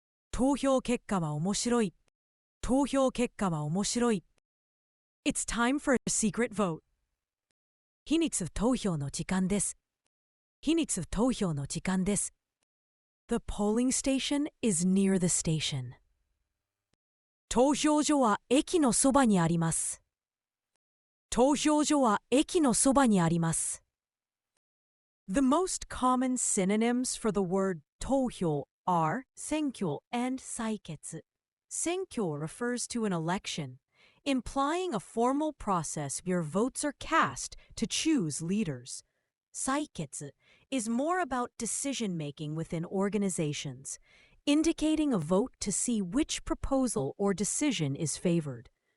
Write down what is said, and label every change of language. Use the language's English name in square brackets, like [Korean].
[Japanese] 投票結果は面白い。投票結果は面白い。 [English] It's time for a secret vote. [Japanese] 秘密投票の時間です。秘密投票の時間です。 [English] The polling station is near the station. [Japanese] 投票所は駅のそばにあります。投票所は駅のそばにあります。 [English] The most common synonyms for the word 投票 are 選挙 and 採決. 選挙 refers to an election, implying a formal process where votes are cast to choose leaders. 採決 is more about decision-making within organizations, indicating a vote to see which proposal or decision is favored.